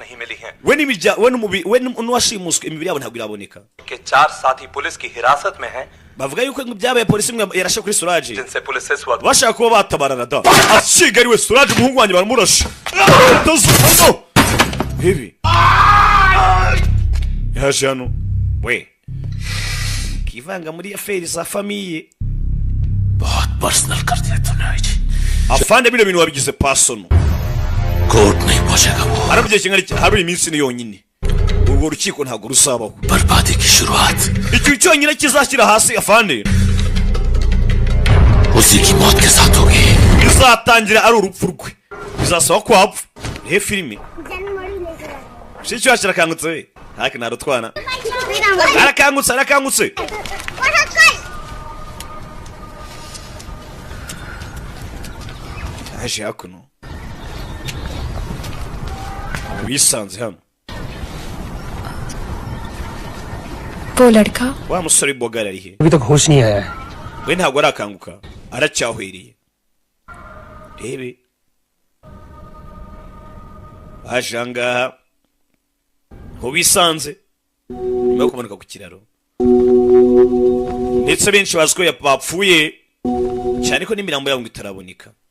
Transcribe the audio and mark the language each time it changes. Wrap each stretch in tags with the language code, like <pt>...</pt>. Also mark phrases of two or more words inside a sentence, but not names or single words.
<rw>we n'uwashimuswe imibiri yabo ntabwo iraboneka bavuga yuko byabaye polisi imwe yarashe kuri Suraj bashaka kuba batabarana da ashigariwe Suraj umuhungu wanjye baramurashe hebi yaje hano we kivanga muri affaire za famille</rw> <hi>बहुत पर्सनल कर दिया तूने आज</hi> <rw>afande bino bintu wabigize personal</rw> <hi>कोर्ट नहीं पहुंचेगा वो</hi> <rw>arabye kingari hari iminsi ni yonyine urwo rukiko ntago rusabaho</rw> <hi>बर्बादी की शुरुआत</hi> <rw>icyo cyonyine kizashyira hasi afande</rw> <hi>उसी की मौत के साथ होगी।</hi> <rw>bizatangira ari urupfu rwe, bizasaba ko apfa. He filime shicho ashakangutse we haki narutwana arakangutse aje hakuno wisanze hano</rw> <hi>वो लड़का</hi> <rw>wa musore bogara ari he</rw> <hi>अभी तक होश नहीं आया है।</hi> <rw>we ntabwo arakanguka aracyahwiriye rebe ajanga ho bisanze nyuma yo kumanuka ku kiraro ndetse benshi bazi ko bapfuye cyane ko n'imirambo yabo itaraboneka.</rw>